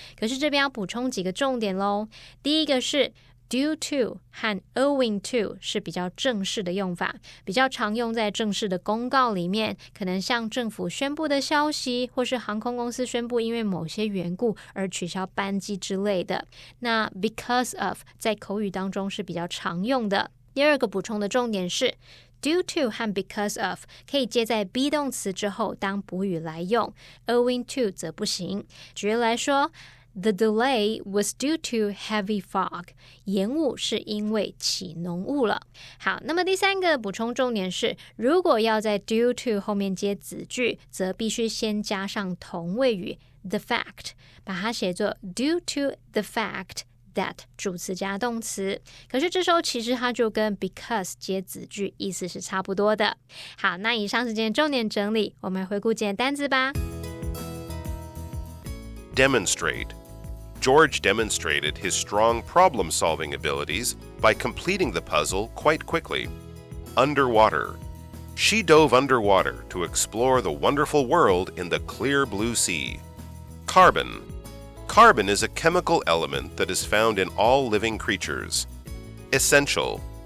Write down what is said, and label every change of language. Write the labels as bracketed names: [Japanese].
[Chinese] 可是这边要补充几个重点咯。第一个是 due to 和 owing to 是比较正式的用法，比较常用在正式的公告里面，可能像政府宣布的消息，或是航空公司宣布因为某些缘故而取消班机之类的。那 because of 在口语当中是比较常用的。第二个补充的重点是due to 和 because of 可以接在 be 动词之后当补语来用， owing to 则不行。举例来说， [English] The delay was due to heavy fog， [Chinese] 延误是因为起浓雾了。好，那么第三个补充重点是，如果要在 due to 后面接子句，则必须先加上同位语 the fact， 把它写作 due to the fact that 主词加动词，可是这时候其实它就跟 because 接子句意思是差不多的。好，那以上是今天重点整理，我们来回顾今天单字吧。 [English] Demonstrate. George demonstrated his strong problem-solving abilities by completing the puzzle quite quickly. Underwater. She dove underwater to explore the wonderful world in the clear blue sea. Carbon is a chemical element that is found in all living creatures. Essential.